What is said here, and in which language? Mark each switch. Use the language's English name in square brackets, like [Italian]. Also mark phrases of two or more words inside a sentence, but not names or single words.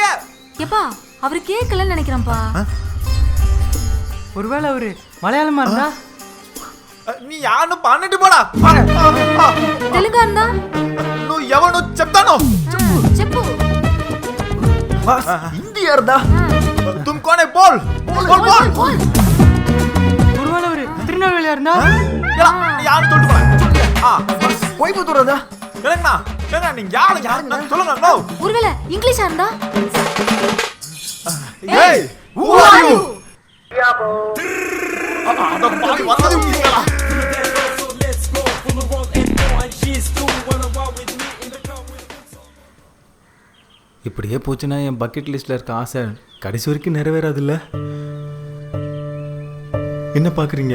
[Tamil] எப்பா, அவரு கேட்கலன்னு நினைக்கிறேன்ப்பா. ஒருவேளை அவரு மலையாளமா இருந்தா? நீ யாருன்னு பண்ணிட்டு போடா. தெலுங்கா இருந்தா? [Telugu] నువ్వు ఎవను చెప్తాను. చెప్పు. [Tamil] பாஸ் இந்தியா இருந்தா? [Hindi] तुम कौन है? बोल बोल बोल बोल. [Tamil] ஒருவேளை அவரு திருநெல்வேலியா இருந்தா? நீ யாருன்னு சொல்லிட்டு போடா. கோயம்புத்தூர் இருந்தா? என்னங்க நீங்க யாரு சொல்லுங்க. நோ. ஒருவேளை இங்கிலீஷா இருந்தா? ஏய், [English] who are you? [Tamil] அட பாவி, வந்தது உங்களா? இப்படியே போச்சுன்னா என் [English] bucket list [Tamil] இருக்க ஆசை கடைசி வரைக்கும் நிறைவேறாதுல்ல. என்ன பாக்குறீங்க?